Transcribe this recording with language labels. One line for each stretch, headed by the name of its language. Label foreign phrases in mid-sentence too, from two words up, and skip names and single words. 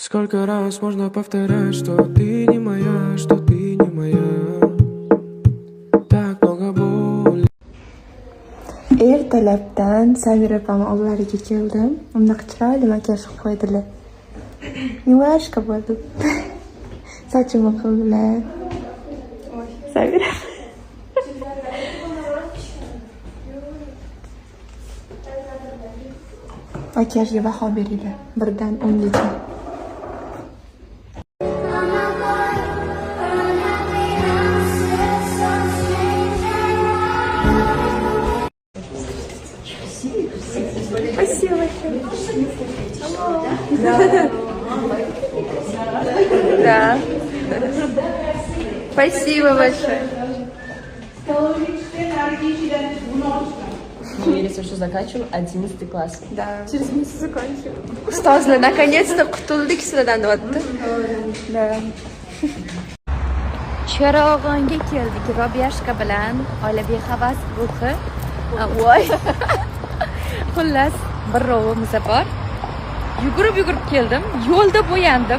Russian: Сколько раз можно повторять, что ты не моя, что ты не моя. Так много боли.
Uzbek: Ertalabdan Samira opam oldilariga keldim. Unda chiroyli makiyaj qilib qo'ydilar. Yuvashqa bo'ldim. Sochimni qildilar. Samira. Makiyajga baho beringlar. 1 dan 10 gacha.
Russian: Спасибо большое. Да. Спасибо большое. Не верится, что заканчиваю 11 класс. Да. Через месяц закончим. Ustozlar, наконец-то
Uzbek: qutuldik sizlardan deyapti.
Russian: Да.
Uzbek: Chorog'onga keldik Robiyashka bilan oila behavas ruhi. Voy. Xullas, bir rovimiz bor. Yugurib keldim. Yo'lda bo'yandim.